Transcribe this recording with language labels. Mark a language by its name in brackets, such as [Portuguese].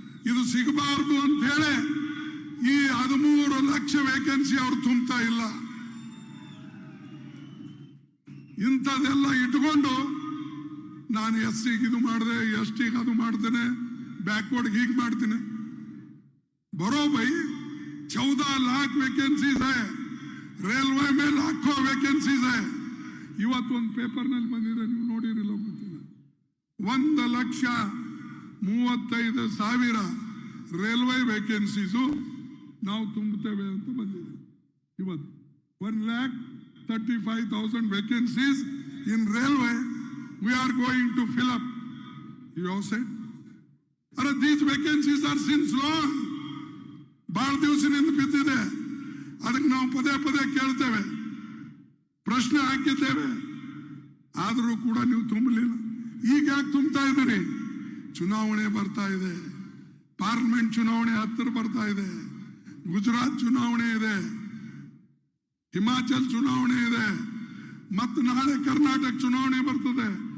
[Kannada] ಇದು ಸಿಗಬಾರದು ಅಂತ ಹೇಳಿ ಈ 13 ಲಕ್ಷ ವೇಕೆನ್ಸಿ ಅವ್ರು ತುಂಬ್ತಾ ಇಲ್ಲ. ಇಂಥದೆಲ್ಲ ಇಟ್ಕೊಂಡು ನಾನು SC ಇದು ಮಾಡಿದೆ, ST ಅದು ಮಾಡ್ತೇನೆ, ಬ್ಯಾಕ್ವರ್ಡ್ ಹೀಗೆ ಮಾಡ್ತೀನಿ. [Hindi] बरो भाई 14 लाख वैकेंसीज है, रेलवे में लाखों वैकेंसीज है. [Kannada] ಇವತ್ತು ಒಂದು ಪೇಪರ್ ನಲ್ಲಿ ಬಂದಿದೆ, ನೀವು ನೋಡಿರಲಿಲ್ಲ ಗೊತ್ತಿಲ್ಲ. 1,35,000 ರೈಲ್ವೆ ವೇಕೆನ್ಸೀಸು ನಾವು ತುಂಬುತ್ತೇವೆ ಅಂತ ಬಂದಿದೆ. ಇವತ್ತು [English] 1,35,000 vacancies in railway we are going to fill up. You have said, these vacancies are since long. [Kannada] ಬಹಳ ದಿವಸದಿಂದ ಬಿದ್ದಿದೆ. ಅದಕ್ಕೆ ನಾವು ಪದೇ ಪದೇ ಕೇಳ್ತೇವೆ, ಪ್ರಶ್ನೆ ಹಾಕಿದ್ದೇವೆ, ಆದರೂ ಕೂಡ ನೀವು ತುಂಬಲಿಲ್ಲ. ಈಗ ಯಾಕೆ ತುಂಬ್ತಾ ಇದ್ದೀರಿ? ಚುನಾವಣೆ ಬರ್ತಾ ಇದೆ, ಪಾರ್ಲಿಮೆಂಟ್ ಚುನಾವಣೆ ಹತ್ತಿರ ಬರ್ತಾ ಇದೆ, ಗುಜರಾತ್ ಚುನಾವಣೆ ಇದೆ, ಹಿಮಾಚಲ್ ಚುನಾವಣೆ ಇದೆ, ಮತ್ತು ನಾಳೆ ಕರ್ನಾಟಕ ಚುನಾವಣೆ ಬರ್ತದೆ.